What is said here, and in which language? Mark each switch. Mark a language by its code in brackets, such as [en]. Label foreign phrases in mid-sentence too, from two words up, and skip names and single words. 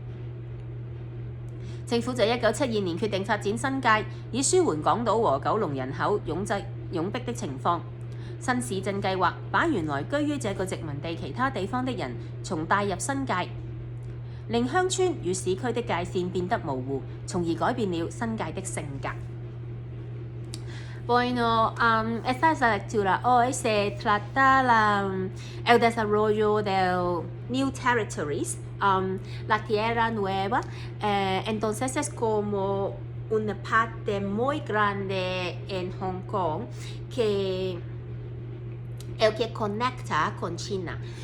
[yue] 政府在1972年決定發展新界，以舒緩港島和九龍人口擁逼的情況。新市鎮計劃把原來居於這個殖民地其他地方的人重帶入新界，令鄉村與市區的界線變得模糊，從而改變了新界的性格。 [es] Bueno, esta es la lectura. Hoy se trata el desarrollo de [en] New Territories, [es] la Tierra Nueva. Entonces es como una parte muy grande en Hong Kong que conecta con China.